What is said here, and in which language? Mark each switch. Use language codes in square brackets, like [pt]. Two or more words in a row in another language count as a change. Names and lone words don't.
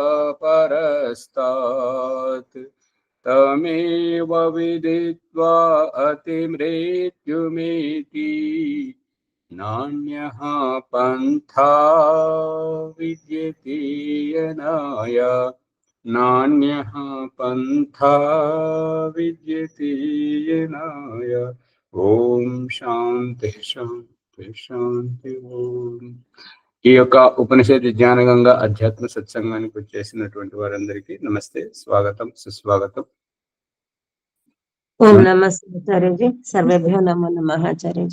[sa] परस्तात् तमेव विदित्वा अतिमृत्युमेति नान्यः पन्था विद्यते यनाय नान्यः पन्था विद्यते यनाय। ओं शान्ति शान्ति शान्ति ओं. [te] ఈ యొక్క ఉపనిషత్ జ్ఞానగంగా అధ్యాత్మ సత్సంగానికి వచ్చేసినటువంటి వారందరికీ నమస్తే, స్వాగతం, సుస్వాగతం. [sa] ओं नमस्ते आचार्यजी. सर्वेभ्यो नमो नमः आचार्यजी.